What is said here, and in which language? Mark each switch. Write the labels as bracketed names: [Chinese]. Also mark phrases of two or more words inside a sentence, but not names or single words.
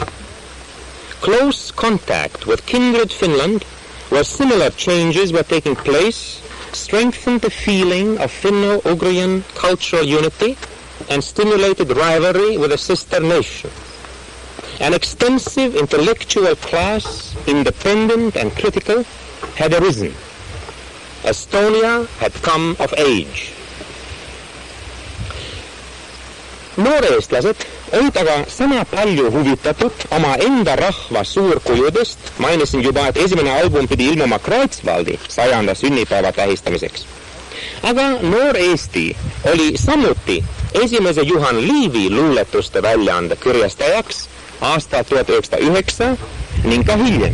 [English] Close contact with kindred Finland, where similar changes were taking place, strengthened the feeling of Finno-Ugrian cultural unity and stimulated rivalry with a sister nation. An extensive intellectual class, independent and critical, had arisen. Estonia had come of age. [Estonian] Nooreestlased olid aga sama palju huvitatud oma enda rahva suurkujudest, mainisin juba, et esimene album pidi ilmuma Kreutzwaldi 100. sünnipäeva tähistamiseks. Aga Noor Eesti oli samuti esimese Juhan Liivi luuletuste väljaande kirjastajaks aastal 1909 ning ka hiljem.